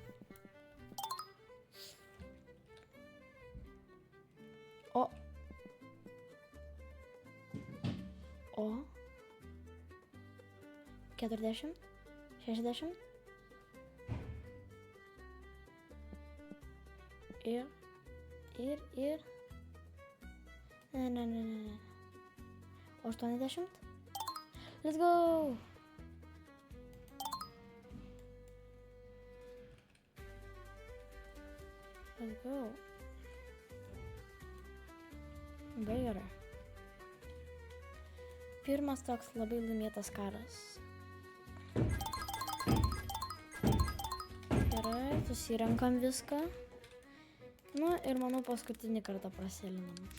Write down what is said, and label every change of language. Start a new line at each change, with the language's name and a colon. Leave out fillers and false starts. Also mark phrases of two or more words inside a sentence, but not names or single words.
Lithuanian: O 40, 60 ir ne. 80.
English: Let's go! Let's go.
Lithuanian: Labai gerai. Pirmas toks labai laimėtas karas. Gerai, susirenkam viską. Nu ir manau paskutinį kartą prasėlinam.